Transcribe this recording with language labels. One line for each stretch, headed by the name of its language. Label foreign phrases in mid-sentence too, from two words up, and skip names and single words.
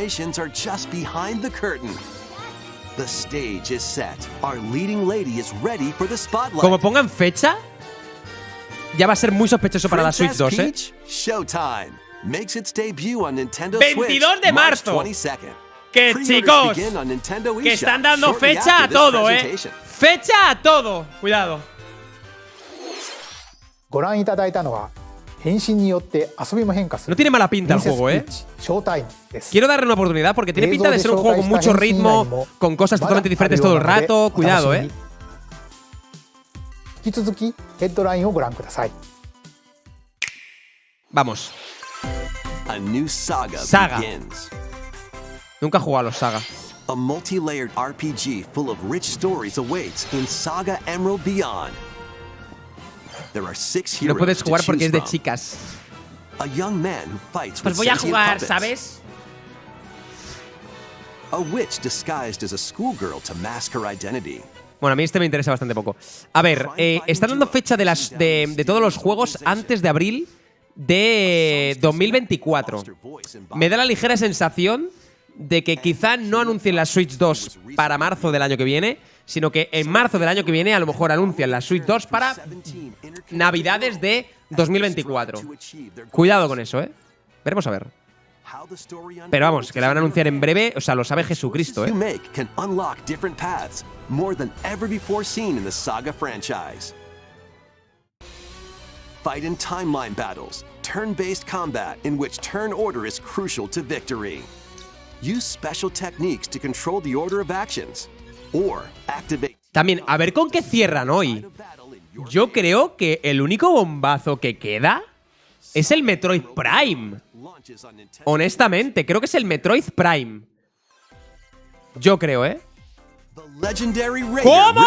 Spanish: Como pongan fecha, ya va a ser muy sospechoso para la Switch 2, ¿eh? 22 de marzo. Que chicos, que están dando fecha a todo, ¿eh? Fecha a todo. Cuidado.
Japanese: ご覧いただいたのは変身によって遊びも変化す
Spanish: No
Japanese: る
Spanish: tiene mala pinta el juego, ¿eh?
Japanese: ショータイムです
Spanish: Quiero darle una oportunidad porque tiene pinta de ser un juego con mucho ritmo, con cosas totalmente diferentes todo el rato. Cuidado, ¿eh?
Japanese: 引き続きヘッドラインをご覧ください
Spanish: Vamos.
English: A new saga begins.
Spanish: Nunca he jugado a los Saga.
English: A multi-layered RPG full of rich stories awaits in Saga Emerald Beyond. There are 6 heroes
Spanish: No puedes
English: to
Spanish: jugar porque
English: choose
Spanish: es de
English: from.
Spanish: chicas.
English: A young man who fights
Spanish: Pues
English: with
Spanish: voy a
English: sentient
Spanish: jugar,
English: puppets.
Spanish: ¿sabes?
English: A witch disguised as a schoolgirl to mask her identity.
Spanish: Bueno, a mí este me interesa bastante poco. A ver, están dando fecha de todos los juegos antes de abril de 2024. Me da la ligera sensación de que quizá no anuncien la Switch 2 para marzo del año que viene, sino que en marzo del año que viene a lo mejor anuncian la Switch 2 para Navidades de 2024. Cuidado con eso, ¿eh? Veremos a ver. Pero vamos, que la van a anunciar en breve, o sea, lo sabe Jesucristo, ¿eh?
English: You make can unlock different paths, more than ever before seen in the Saga franchise. Fight in timeline battles, turn-based combat in which turn order is crucial to victory. Use special techniques to control the order of actions, or activate.
Spanish: También, a ver con qué cierran hoy. Yo creo que el único bombazo que queda es el Metroid Prime. Honestamente, creo que es el Metroid Prime. Yo creo, ¿eh? ¿Cómo?